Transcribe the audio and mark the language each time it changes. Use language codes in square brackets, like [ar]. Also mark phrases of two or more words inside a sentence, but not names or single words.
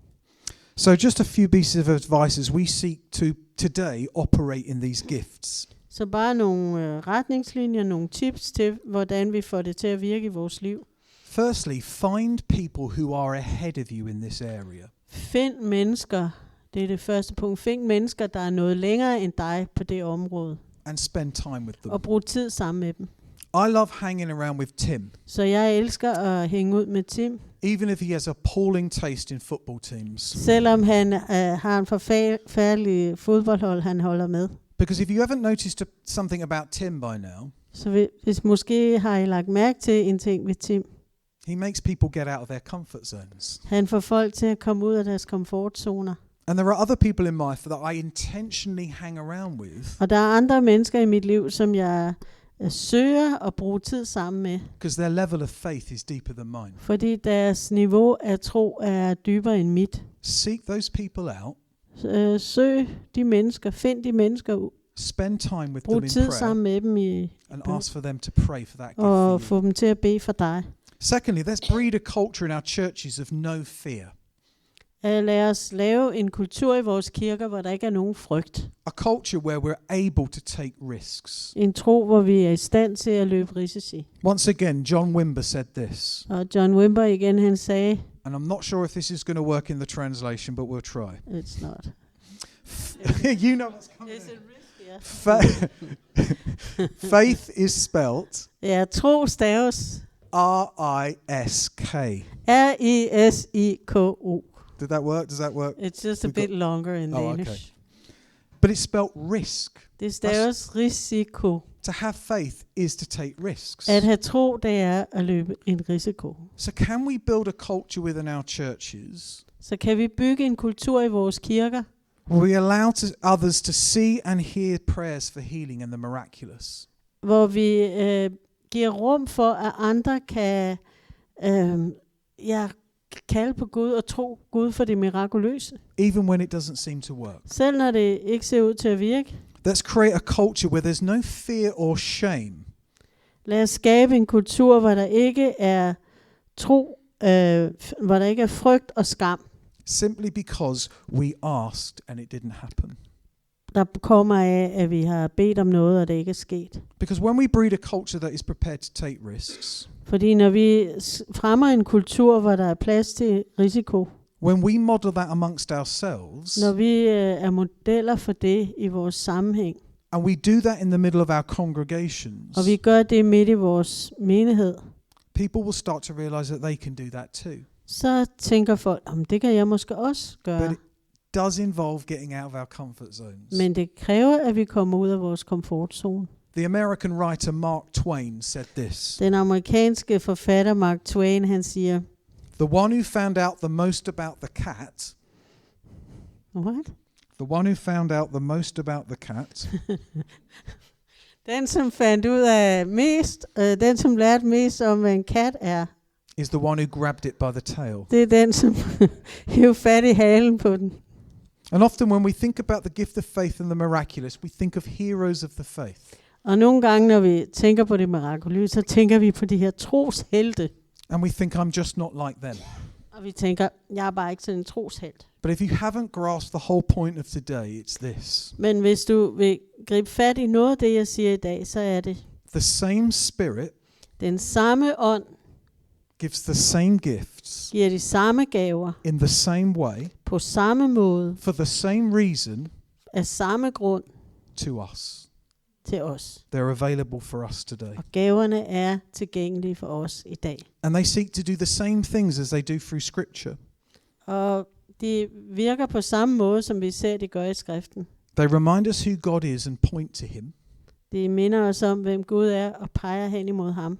[en] So just a few pieces of advice as we seek to today operate in these gifts. [da] Så bare nogle retningslinjer, nogle tips til, hvordan vi får det til at virke i vores liv. [en] Firstly, find people who are ahead of you in this area. [da] Find mennesker, det er det første punkt. Find mennesker, der er noget længere end dig på det område. [en] And spend time with them. [da] Og brug tid sammen med dem. [en] I love hanging around with Tim. [da] Så jeg elsker at hænge ud med Tim. [en] Even if he has appalling taste in football teams. [da] Selvom han har en forfærdelig fodboldhold, han holder med. [en] Because if you haven't noticed something about Tim by now, [da] Så hvis måske har I lagt mærke til en ting ved Tim. [en] he makes people get out of their comfort zones. [da] Han får folk til at komme ud af deres komfortzoner. [en] And there are other people in my life that I intentionally hang around with. [da] Og der er andre mennesker i mit liv, som jeg søger at bruge tid sammen med. [en] Because their level of faith is deeper than mine. [da] Fordi deres niveau af tro er dybere end mit. [en] Seek those people out. [da] Søg de mennesker, find de mennesker ud. [en] Spend time with them [da] Brug [en] in [da] tid [en] prayer [da] sammen med dem [en] and ask for them to pray for that gift [da] og [en] for you. [da] få dem til at bede for dig. [en] Secondly, let's breed a culture in our churches of no fear. [da] Lad os lave en kultur i vores kirker, hvor der ikke er nogen frygt. [en] A culture where we're able to take risks. [da] En tro, hvor vi er i stand til at løbe risici. [en] Once again, John Wimber said this, [da] Og John Wimber igen, han sagde, [en] and I'm not sure if this is going to work in the translation, but we'll try. it's not. You know what's coming. Is it risky? Yeah. Faith is spelt [da] Ja, tro staves [en] R-I-S-K. [da] R-I-S-I-K-O. [en] Did that work? Does that work? It's just a We bit longer in Oh, Danish. okay. But it's spelt risk. [da] Det staves risiko. [en] To have faith is to take risks. [da] At have tro, det er at løbe en risiko. [en] So can we build a culture within our churches [da] Så kan vi bygge en kultur i vores kirker, [en] where we allow others to see and hear prayers for healing and the miraculous? [da] hvor vi giver rum for, at andre kan kalde på Gud og tro Gud for det mirakuløse. [en] Even when it doesn't seem to work. [da] Selv når det ikke ser ud til at virke. [en] Let's create a culture where there's no fear or shame. [da] Lad os skabe en kultur, hvor der ikke er tro, hvor der ikke er frygt og skam. [en] Simply because we asked and it didn't happen. [da] Der kommer af, at vi har bedt om noget, og det ikke er sket. [en] Because when we breed a culture that is prepared to take risks, [da] Fordi når vi fremmer en kultur, hvor der er plads til risiko, [en] when we model that amongst ourselves, [da] når vi er modeller for det i vores sammenhæng, [en] and we do that in the middle of our congregations, [da] og vi gør det midt i vores menighed, [en] people will start to realize that they can do that too. [da] så tænker folk, det kan jeg måske også [en] But [da] gøre. [en] it does involve getting out of our comfort zones. [da] Men det kræver, at vi kommer ud af vores komfortzone. [en] The American writer Mark Twain said this, [da] Den amerikanske forfatter Mark Twain, han siger, [en] "The one who found out the most about the cat, what? the one who found out the most about the cat [da] Den, som fandt ud af mest, den, som lærte mest om, hvad en kat er, [en] is the one who grabbed it by the tail." [da] det er den, som hiver fat i halen på den. [en] And often when we think about the gift of faith and the miraculous, we think of heroes of the faith. [da] Og nogle gange, når vi tænker på det mirakuløse, så tænker vi på de her troshelte. [en] And we think, I'm just not like them. [da] Og vi tænker, jeg er bare ikke sådan en troshelt. [en] But if you haven't grasped the whole point of today, it's this. Men hvis du vil gribe fat i noget af det, jeg siger i dag, så er det, The same Spirit [da] den samme ånd [en] gives the same gifts [da] giver de samme gaver [en] in the same way, [da] på samme måde, [en] for the same reason, [da] af samme grund [en] to us. [da] til os. [en] They're available for us today. [da] Og gaverne er tilgængelige for os i dag. [en] And they seek to do the same things as they do through Scripture. [da] Og de virker på samme måde, som vi ser, det gør i skriften. [en] They remind us who God is and point to Him [da] Det minder os om, hvem Gud er, og peger hen imod ham,